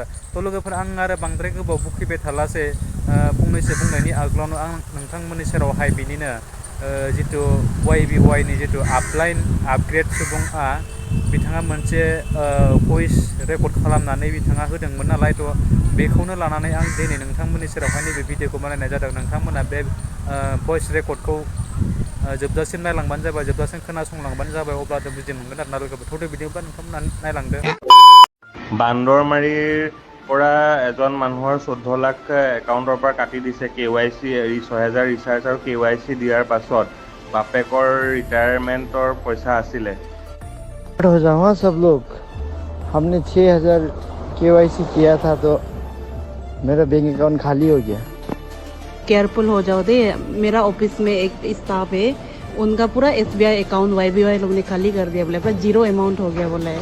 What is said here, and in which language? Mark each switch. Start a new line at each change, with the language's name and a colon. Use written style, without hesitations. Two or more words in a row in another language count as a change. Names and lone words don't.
Bodo: लोगोफोर, आं आरो बांद्राय गोबाव बुखिबाय थालासै, फंनैसो बुंनायनि आगोलावनो आं नोंथांमोननि सेरावहाय बिनिनो जितु YBY नि जितु आपग्रेड सुबुङा बिथाङा मोनसे
English: voice record
Bodo: खालामनानै बिथाङा होदोंमोन नालाय, बेखौनो लानानै आं दिनै नोंथांमोननि सेरावहाय नैबे भिडिअखौ बानायनाय जादों। नोंथांमोना बे
English: voice recordखौ
Bodo: जोबजासिम नायलांबानो जाबाय, जोबजासिम खोनासंलांबानो जाबाय, अब्लानो बुजि मोनगोन आरोना लोगोफोर। थ'दे बिदिब्ला नोंथांमोना नायलांदो।
Assamese: বান্দৰমাৰীৰ পৰা এজন মানুহৰ 14 লাখ একাউণ্টৰ পৰা কাটি দিছে KYC 6000 ৰিচাৰ্জ আৰু KYC দিয়াৰ পাছত বাপেকৰ ৰিটায়াৰমেণ্টৰ পইচা আছিলে।
Hindi: हो जाओ हाँ सब लोग। हमने 6000 KYC किया था तो मेरा
English: bank account
Hindi: खाली हो गया। केयरफुल हो जाओ दे। मेरा ऑफिस में एक स्टाफ है, उनका पूरा SBI अकाउंट YBY लोग ने खाली कर दिया, बोले पूरा
English: zero amount
Hindi: हो गया बोला है।